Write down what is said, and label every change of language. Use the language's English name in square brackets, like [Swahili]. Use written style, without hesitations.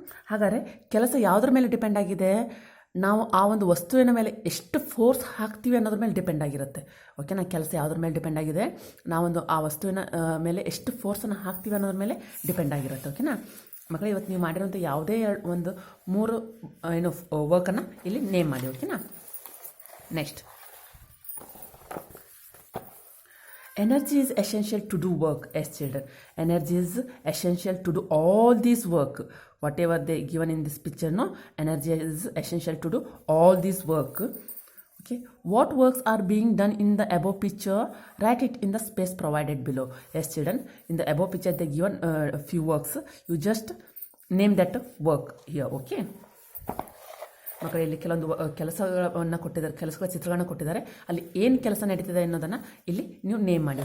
[Kannada] ಹಾಗಾದರೆ ಕೆಲಸ ಯಾವುದ್ರ ಮೇಲೆ ಡಿಪೆಂಡ್ ಆಗಿದೆ? ನಾವು ಆ ಒಂದು ವಸ್ತುವಿನ ಮೇಲೆ ಎಷ್ಟು ಫೋರ್ಸ್ ಹಾಕ್ತೀವಿ ಅನ್ನೋದ್ರ ಮೇಲೆ ಡಿಪೆಂಡ್ ಆಗಿರುತ್ತೆ. ಓಕೆನಾ. ಕೆಲಸ ಯಾವುದ್ರ ಮೇಲೆ ಡಿಪೆಂಡ್ ಆಗಿದೆ? ನಾವೊಂದು ಆ ವಸ್ತುವಿನ ಮೇಲೆ ಎಷ್ಟು ಫೋರ್ಸನ್ನು ಹಾಕ್ತೀವಿ ಅನ್ನೋದ್ರ ಮೇಲೆ ಡಿಪೆಂಡ್ ಆಗಿರುತ್ತೆ. ಓಕೆನಾ ಮಕ್ಕಳೇ, ಇವತ್ತು ನೀವು ಮಾಡಿರೋಂಥ ಯಾವುದೇ ಒಂದು 3 ವರ್ಕನ್ನು ಇಲ್ಲಿ ನೇಮ್ ಮಾಡಿ. ಓಕೆನಾ. [English] Next, energy is essential to do work. Yes, children, energy is essential to do all this work. Whatever they given in this picture, no, energy is essential to do all this work. Okay, what works are being done in the above picture? Write it in the space provided below. Yes, children, in the above picture they given a few works. You just name that work here. Okay. [Kannada] ಮಕ್ಕಳು ಇಲ್ಲಿ ಕೆಲವೊಂದು ಕೆಲಸಗಳನ್ನು ಕೊಟ್ಟಿದ್ದಾರೆ, ಕೆಲಸಗಳ ಚಿತ್ರಗಳನ್ನು ಕೊಟ್ಟಿದ್ದಾರೆ. ಅಲ್ಲಿ ಏನು ಕೆಲಸ ನಡೀತಿದೆ ಅನ್ನೋದನ್ನು ಇಲ್ಲಿ ನೀವು ನೇಮ್ ಮಾಡಿ.